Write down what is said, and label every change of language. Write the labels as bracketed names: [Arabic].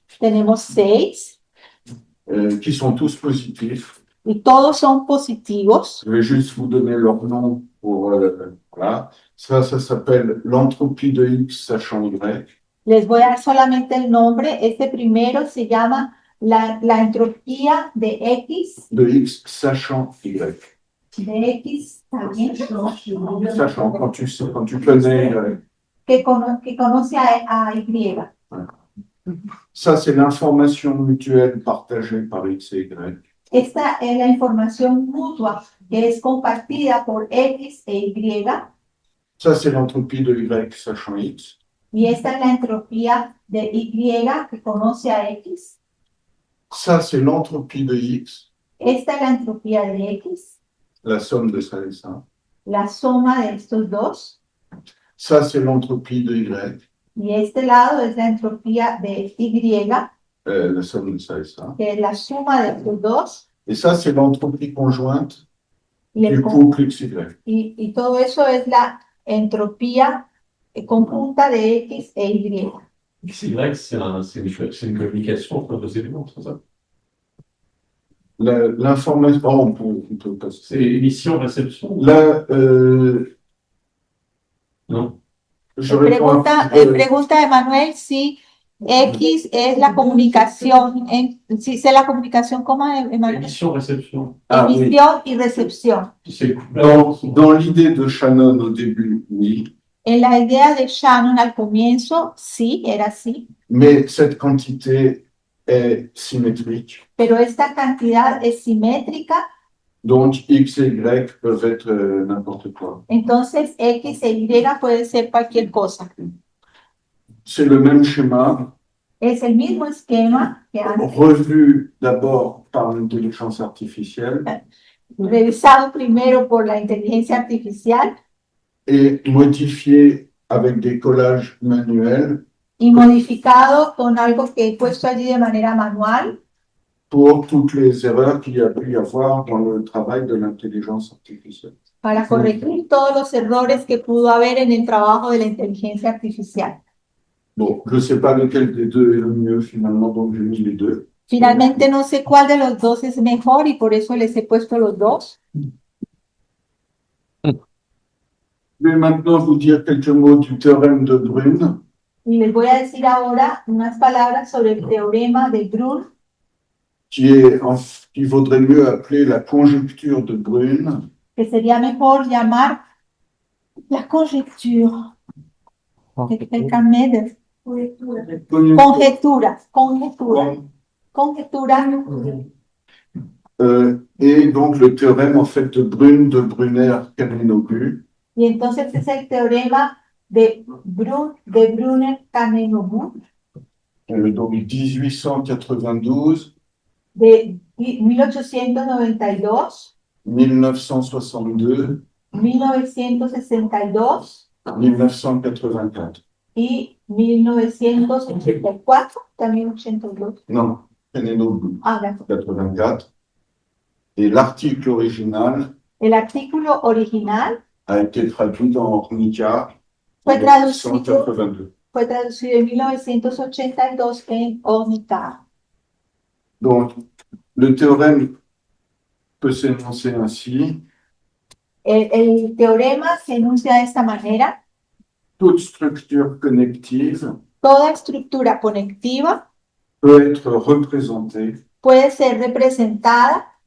[Spanish] tenemos 6, [French] qui sont tous positifs. [Spanish] y todos son positivos. [French] Je vais juste vous donner leur nom pour, voilà. Ça s'appelle l'entropie de X sachant Y. [Spanish] Les voy a dar solamente el nombre. Este primero se llama la entropía de X [French] Sachant Y. [Spanish] de X también, [French] Sachant, quand tu connais, [Spanish] que conoce a Y. [French] ça c'est l'information mutuelle partagée par X et Y. [Spanish] Esta es la información mutua que es compartida por X e Y, [French] Ça c'est l'entropie de Y sachant X. [Spanish] y esta es la entropía de Y que conoce a X. [French] Ça c'est l'entropie de X, [Spanish] Esta es la entropía de X, [French] la somme de ça et ça. [Spanish] la suma de estos dos, [French] Ça c'est l'entropie de Y, [Spanish] y este lado es la entropía de Y, [French] la somme de ça et ça. [Spanish] que es la suma de estos dos, [French] Et ça c'est l'entropie conjointe [Spanish] y, [French] du couple XY. [Spanish] y todo eso es la entropía conjunta de X e Y. [French] C'est vrai que c'est une communication entre deux éléments, c'est ça? L'information, oh, on peut passer. C'est émission-réception? Là, Non. je réponds. [Spanish] Pregunta Emanuel si X es la comunicación, si es la comunicación como Emanuel. [French] Émission-réception. Ah, oui. [Spanish] Emisión y recepción. [French] C'est Dans l'idée de Shannon au début, oui, [Spanish] En la idea de Shannon al comienzo, sí, era así, [French] mais cette quantité est symétrique. [Spanish] pero esta cantidad es simétrica, [French] Donc, X et Y peuvent être n'importe quoi. [Spanish] entonces X e Y puede ser cualquier cosa. [French] C'est le même schéma, [Spanish] Es el mismo esquema que antes, [French] revu d'abord par l'intelligence artificielle [Spanish] revisado primero por la inteligencia artificial [French] et modifié avec des collages manuels [Spanish] y modificado con algo que he puesto allí de manera manual [French] pour toutes les erreurs qu'il y a pu y avoir dans le travail de l'intelligence artificielle. [Spanish] para corregir todos los errores que pudo haber en el trabajo de la inteligencia artificial. [French] Bon, je ne sais pas lequel des deux est le mieux finalement, donc j'ai mis les deux. [Spanish] Finalmente no sé cuál de los dos es mejor y por eso les he puesto los dos. [French] Je vais maintenant vous dire quelques mots du théorème de Brune, [Spanish] Y les voy a decir ahora unas palabras sobre el teorema de Brune, [French] qui vaudrait mieux appeler la conjecture de Brune, [Spanish] que sería mejor llamar la conjecture. [French] Quelqu'un m'aide? [Spanish] Conjetura, conjetura, conjetura. [French] Et donc le théorème en fait de Brune, de Brunner-Kamenobu, [Spanish] Y entonces es el teorema de Brunner-Kamenobu [French] donc 1892, [Spanish] de 1892, 1962, 1962 1984. y 1984, también 82. [French] Non, Kamenobu, Ah, d'accord. 84. Et l'article original [Spanish] El artículo original [French] a été traduit dans Ornica en [Spanish] fue traducido, 1982. fue traducido en 1982 en Ornica. [French] Donc, le théorème peut s'énoncer ainsi. [Spanish] El teorema se enuncia de esta manera. [French] Toute structure connective [Spanish] Toda estructura conectiva [French] peut être représentée [Spanish] puede ser representada